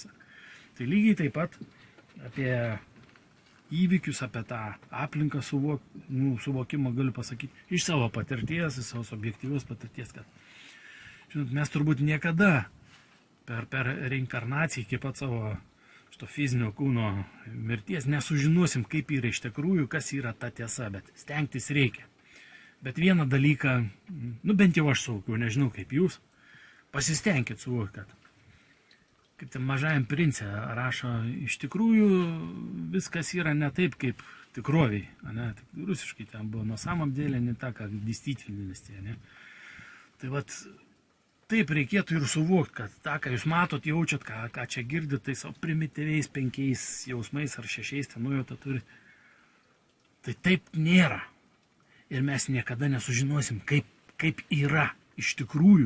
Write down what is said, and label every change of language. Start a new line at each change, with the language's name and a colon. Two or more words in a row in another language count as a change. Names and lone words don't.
Lithuanian: Tai lygiai taip pat apie įvykius, apie tą aplinką suvokimą galiu pasakyti iš savo patirties, iš savo subjektyvios patirties, kad žinot, mes turbūt niekada per reinkarnaciją iki pat savo to fizinio kūno mirties, nesužinosim, kaip yra iš tikrųjų, kas yra ta tiesa, bet stengtis reikia. Bet vieną dalyką, bent jau aš suvokiau, nežinau kaip jūs, pasistengkit suvokti, kad kaip ten Mažajam prince rašo, iš tikrųjų viskas yra ne taip, kaip tikroviai. Ne? Rusiškai ten buvo,
Russian: на самом деле не так, как в действительности.
Lithuanian: Ne? Tai vat, taip reikėtų ir suvokti, kad tą, ką jūs matot, jaučiat, ką čia girdit, tai savo primityviais 5 jausmais ar 6 ten nujautą turi. Tai taip nėra. Ir mes niekada nesužinosim, kaip yra iš tikrųjų.